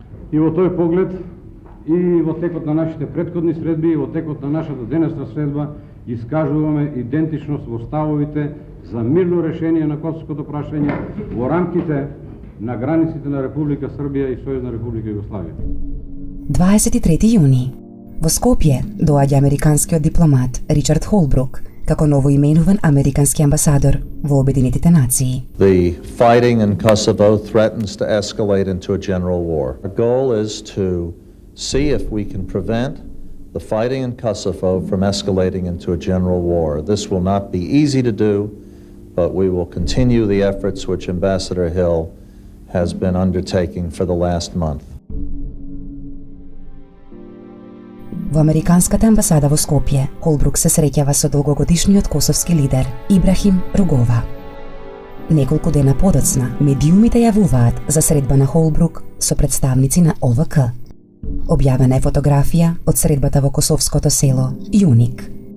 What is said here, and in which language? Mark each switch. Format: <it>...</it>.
<mk>И во тој поглед, и во текот на нашите претходни средби, и во текот на нашата денесна средба, искажуваме идентичност во ставовите за мирно решение на косовското прашање во рамките на границите на Република Србија и Сојузна Република Југославија. 23 јуни. Во Скопје доаѓа американскиот дипломат Ричард Холбрук како новоименуван американски амбасадор во Обединетите нации.</mk> <en>The fighting in Kosovo threatens to escalate into a general war. Our goal is to see if we can prevent the fighting in Kosovo from escalating into a general war. This will not be easy to do, but we will continue the efforts which Ambassador Hill has been undertaking for the last month.</en> <mk>Во американската амбасада во Скопје, Холбрук се среќава со долгогодишниот косовски лидер Ибрахим Ругова. Неколку дена подоцна, медиумите јавуваат за средба на Холбрук со представници на ОВК. Објавена е фотографија од средбата во косовското село Јуник.</mk>